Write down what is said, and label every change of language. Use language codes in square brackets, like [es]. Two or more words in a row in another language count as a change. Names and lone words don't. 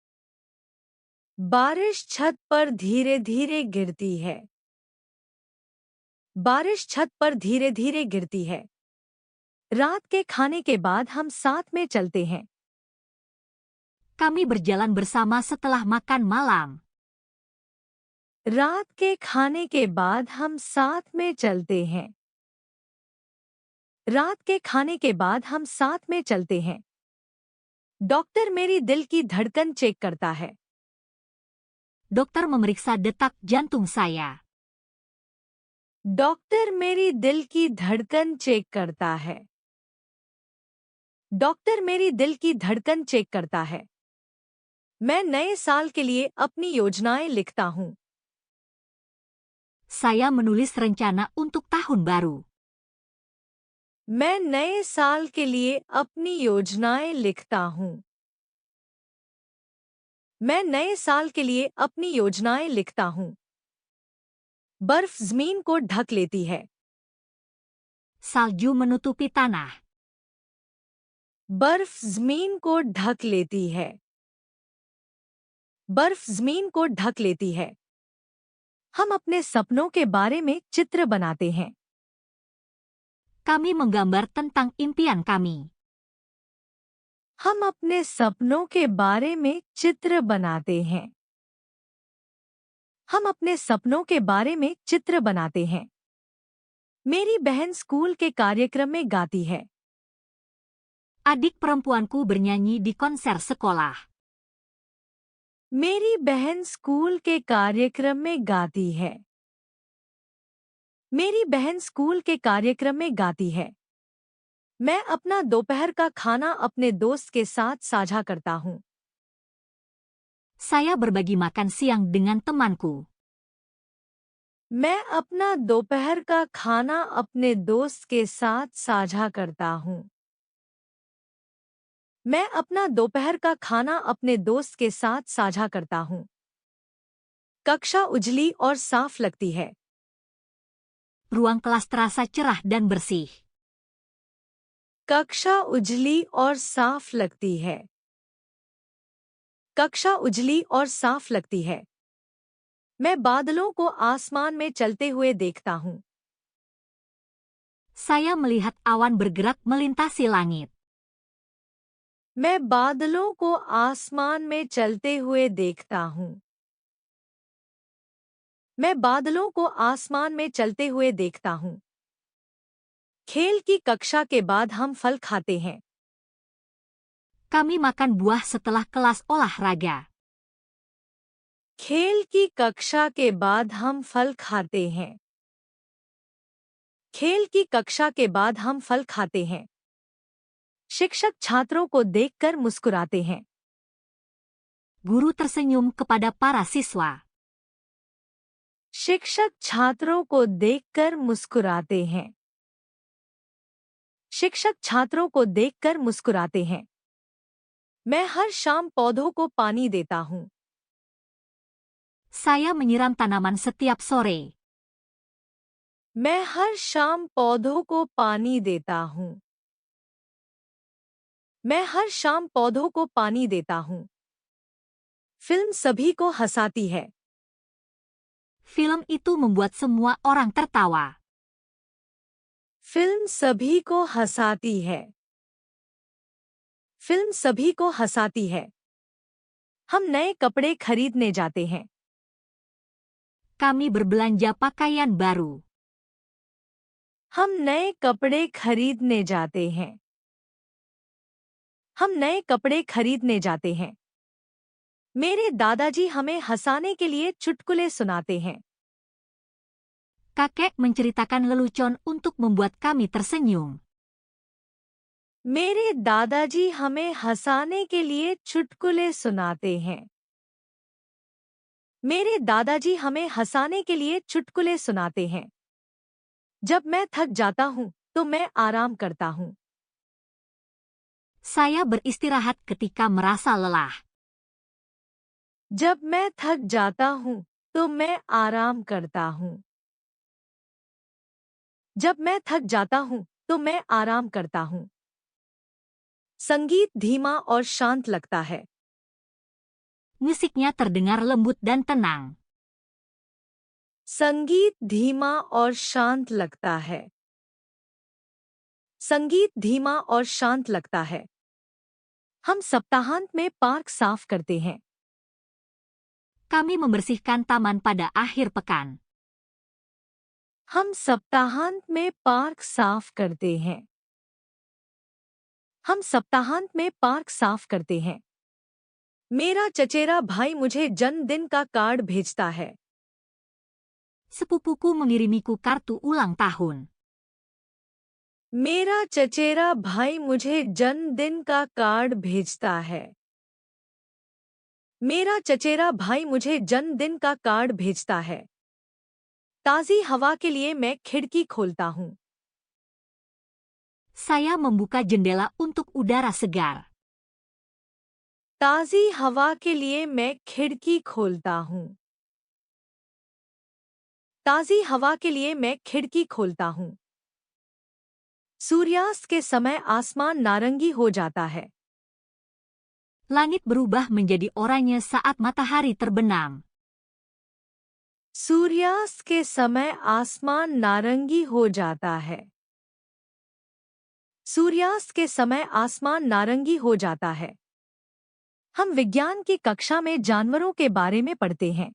[hi] बारिश छत पर धीरे धीरे गिरती है। बारिश छत पर धीरे धीरे गिरती है। रात के खाने के बाद हम साथ में चलते हैं। [id] Kami berjalan bersama setelah makan malam. [hi] रात के खाने के बाद हम साथ में चलते हैं। रात के खाने के बाद हम साथ में चलते हैं। डॉक्टर मेरी दिल की धड़कन चेक करता है। [id] Dokter memeriksa detak jantung saya. [hi] डॉक्टर मेरी दिल की धड़कन चेक करता है। डॉक्टर मेरी दिल की धड़कन चेक करता है। मैं नए साल के लिए अपनी योजनाएं लिखता हूँ। [id] Saya menulis rencana untuk tahun baru. [hi] मैं नए साल के लिए अपनी योजनाएं लिखता हूँ। मैं नए साल के लिए अपनी योजनाएं लिखता हूँ। बर्फ जमीन को ढक लेती है। [id] Salju menutupi tanah. [hi] बर्फ जमीन को ढक लेती है। बर्फ जमीन को ढक लेती है। हम अपने सपनों के बारे में चित्र बनाते हैं। [id] Kami menggambar tentang impian kami. [hi] हम अपने सपनों के बारे में चित्र बनाते हैं। हम अपने सपनों के बारे में चित्र बनाते हैं। मेरी बहन स्कूल के कार्यक्रम में गाती है। [id] Adik perempuanku bernyanyi di konser sekolah. [hi] मेरी बहन स्कूल के कार्यक्रम में गाती है। मेरी बहन स्कूल के कार्यक्रम में गाती है। मैं अपना दोपहर का खाना अपने दोस्त के साथ साझा करता हूँ। [id] Saya berbagi makan siang dengan temanku. [hi] मैं अपना दोपहर का खाना अपने दोस्त के साथ साझा करता हूँ। मैं अपना दोपहर का खाना अपने दोस्त के साथ साझा करता हूँ। कक्षा उजली और साफ लगती है। [id] Ruang kelas terasa cerah dan bersih. [hi] कक्षा उजली और साफ लगती है। कक्षा उजली और साफ लगती है। मैं बादलों को आसमान में चलते हुए देखता हूँ। [id] Saya melihat awan bergerak melintasi langit. [hi] मैं बादलों को आसमान में चलते हुए देखता हूँ। मैं बादलों को आसमान में चलते हुए देखता हूँ। खेल की कक्षा के बाद हम फल खाते हैं। [id] Kami makan buah setelah kelas olahraga. [hi] खेल की कक्षा के बाद हम फल खाते हैं। खेल की कक्षा के बाद हम फल खाते हैं। शिक्षक छात्रों को देखकर मुस्कुराते हैं। [id] Guru tersenyum kepada para siswa. [hi] शिक्षक छात्रों को देखकर मुस्कुराते हैं। शिक्षक छात्रों को देखकर मुस्कुराते हैं। मैं हर शाम पौधों को पानी देता हूँ। [id] Saya menyiram tanaman setiap sore. [hi] मैं हर शाम पौधों को पानी देता हूँ। मैं हर शाम पौधों को पानी देता हूँ। फिल्म सभी को हंसाती है। [id] Film itu membuat semua orang tertawa. [hi] फिल्म सभी को हंसाती है। फिल्म सभी को हंसाती है। हम नए कपड़े खरीदने जाते हैं। [id] Kami berbelanja pakaian baru. [hi] हम नए कपड़े खरीदने जाते हैं। हम नए कपड़े खरीदने जाते हैं। मेरे दादाजी हमें हंसाने के लिए चुटकुले सुनाते हैं। [id] Kakek menceritakan lelucon untuk membuat kami tersenyum. [hi] मेरे दादाजी हमें हंसाने के लिए चुटकुले सुनाते हैं। मेरे दादाजी हमें हंसाने के लिए चुटकुले सुनाते हैं। जब मैं थक जाता हूँ तो मैं आराम करता हूँ। [id] Saya beristirahat ketika merasa lelah. [hi] जब मैं थक जाता हूँ तो मैं आराम करता हूँ। जब मैं थक जाता हूँ तो मैं आराम करता हूँ। संगीत धीमा और शांत लगता है। [id] Musiknya terdengar lembut dan tenang. [hi] संगीत धीमा और शांत लगता है। संगीत धीमा और शांत लगता है। हम सप्ताहांत में पार्क साफ करते हैं। [id] Kami membersihkan taman pada akhir pekan. [hi] हम सप्ताहांत में पार्क साफ करते हैं। हम सप्ताहांत में पार्क साफ करते हैं। मेरा चचेरा भाई मुझे जन्मदिन का कार्ड भेजता है। [id] Sepupuku mengirimiku kartu ulang tahun. [hi] मेरा चचेरा भाई मुझे जन्मदिन का कार्ड भेजता है। मेरा चचेरा भाई मुझे जन्मदिन का कार्ड भेजता है। ताज़ी हवा के लिए मैं खिड़की खोलता हूँ। [id] Saya membuka jendela untuk udara segar. [hi] ताज़ी हवा के लिए मैं खिड़की खोलता हूँ। ताज़ी हवा के लिए मैं खिड़की खोलता हूँ। सूर्यास्त के समय आसमान नारंगी हो जाता है। [id] Langit berubah menjadi oranye saat matahari terbenam. [hi] सूर्यास्त के समय आसमान नारंगी हो जाता है। सूर्यास्त के समय आसमान नारंगी हो जाता है। हम विज्ञान की कक्षा में जानवरों के बारे में पढ़ते हैं।